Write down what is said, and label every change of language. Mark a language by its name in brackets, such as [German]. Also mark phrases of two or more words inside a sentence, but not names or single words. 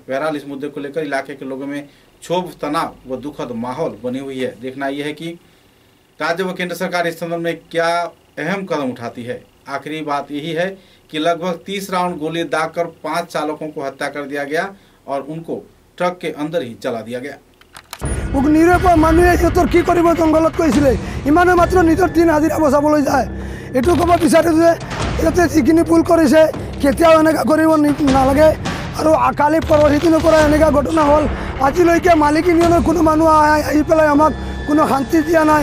[Hindi] बहरहाल इस मुद्दे को लेकर इलाके के लोगों में क्षोभ, तनाव व दुखद माहौल बनी हुई है। देखना यह है कि राज्य व केंद्र सरकार इस संदर्भ में क्या अहम कदम उठाती है। आखिरी बात यही है कि लगभग 30 राउंड गोली दागकर 5 चालकों को हत्या कर दिया गया और उनको ट्रक के अंदर ही जला दिया गया। [Assamese] নিৰপৰ মানুহে সিহঁতৰ কি কৰিব জংঘলত কৈছিলে, ইমানে মাত্ৰ নিজৰ দিন হাজিৰা বচাবলৈ যায়। এইটো ক'ব বিচাৰোঁ যে সিহঁতে যিখিনি ভুল কৰিছে কেতিয়াও এনেকুৱা কৰিব নালাগে। আৰু কালি পৰহি দিনৰ পৰা এনেকুৱা ঘটনা হ'ল, আজিলৈকে মালিক ইউনিয়নৰ কোনো মানুহ আহি পেলাই আমাক কোনো শান্তি দিয়া নাই।